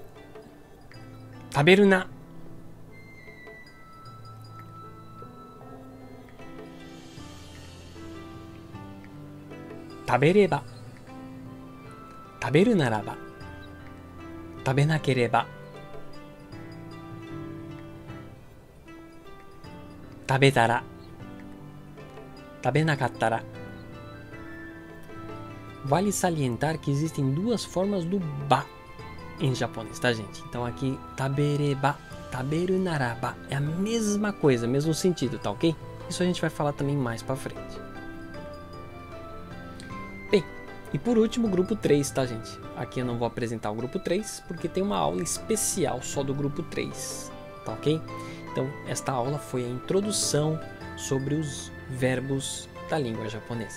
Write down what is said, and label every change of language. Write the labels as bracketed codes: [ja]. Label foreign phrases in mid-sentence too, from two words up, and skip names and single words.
[ja] 食べるな。食べれば。食べるならば。食べなければ。食べたら。食べなかったら. [pt] Vale salientar que existem duas formas do ba em japonês, tá, gente? Então aqui, tabereba, [ja] 食べるならば, [pt] é a mesma coisa, mesmo sentido, tá ok? Isso a gente vai falar também mais pra frente. Bem, e por último, o grupo 3, tá, gente? Aqui eu não vou apresentar o grupo 3, porque tem uma aula especial só do grupo 3, tá ok? Então, esta aula foi a introdução sobre os verbos da língua japonesa.